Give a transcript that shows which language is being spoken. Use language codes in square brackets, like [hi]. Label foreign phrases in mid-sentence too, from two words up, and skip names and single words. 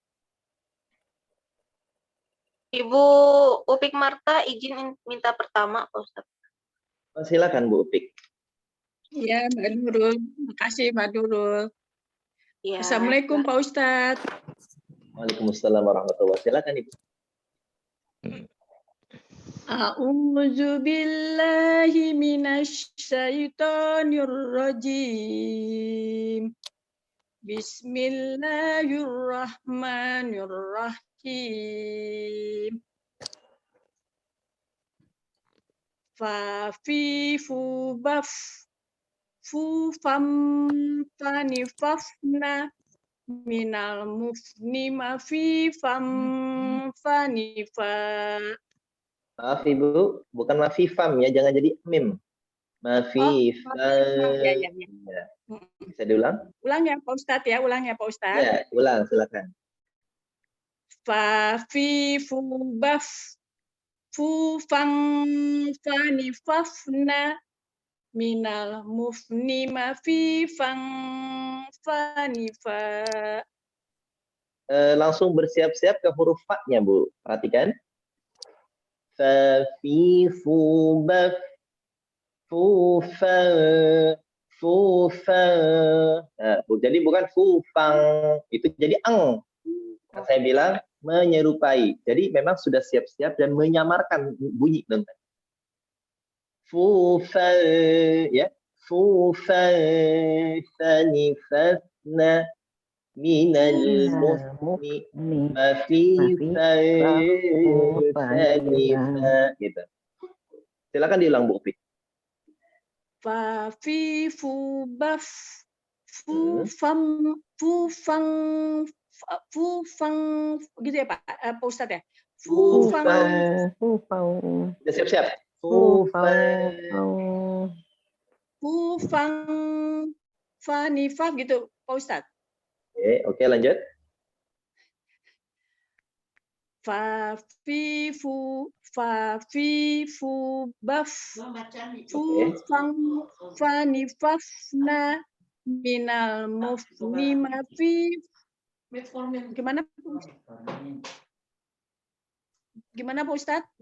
[id] Ibu Upik Marta izin minta pertama, Pak Ustadz. Oh, silakan Bu Upik. Ya, Mbak Nurul. Makasih, Mbak Nurul. Ya. Assalamualaikum, Pak Ustadz. [ar] وعليكم السلام ورحمة الله وبركاته. [id] Silakan Ibu. [ar] أعوذ بالله من الشيطان الرجيم. Bismillahirrahmanirrahim. Fa fi fu baf fu fam fani fafna minal mufni ma fi fam fani fa. [id] Maaf Ibu, bukan mafifam ya, jangan jadi mim. Mafifam. Ya. Bisa diulang? Ulang ya Pak Ustadz ya, Ya, ulang silakan. Fa fi fu baf fu fam fani fafna minal mufni ma fi fam fani fa. Langsung bersiap-siap ke huruf fa-nya Bu. Perhatikan. Fa fi fu baf fu fa fu fa. Nah, jadi bukan fu fang, itu jadi ang. Kan saya bilang menyerupai. Jadi memang sudah siap-siap dan menyamarkan bunyi dengan fu fa ya. Fu fa fani fafna minal mufni ma fi gitu. Silakan diulang Bu Upik. Fa fi fu baf fu fam fu fang gitu ya Pak Ustadz ya. Fu fang Sudah siap-siap. Fufan. Fufang, fanifaf gitu, Pak Ustadz. Oke, lanjut. Fafifu, baf, Oke. fufang, fanifafna, minal mufnima fi. Gimana Pak Ustadz?